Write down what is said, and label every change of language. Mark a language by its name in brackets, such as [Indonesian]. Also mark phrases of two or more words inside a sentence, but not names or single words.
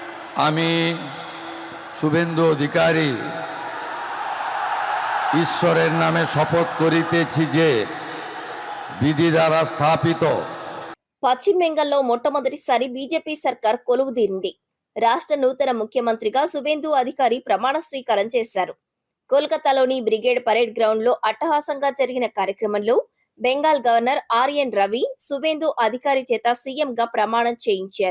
[Bangla] আমি শুভেন্দু অধিকারী ঈশ্বরের নামে শপথ করিতেছি যে বিধি দ্বারা স্থাপিত [Telugu] పశ్చిమ బెంగాల్లో మొట్టమొదటిసారి బీజేపీ సర్కార్ కొలువుదీరింది. రాష్ట్ర నూతన ముఖ్యమంత్రిగా సువేందు అధికారి ప్రమాణ స్వీకారం చేశారు. కోల్కతాలోని బ్రిగేడ్ పరేడ్ గ్రౌండ్ లో అట్టహాసంగా జరిగిన కార్యక్రమంలో బెంగాల్ గవర్నర్ ఆర్ఎన్ రవి సువేందు అధికారి చేత సీఎంగా ప్రమాణం చేయించారు.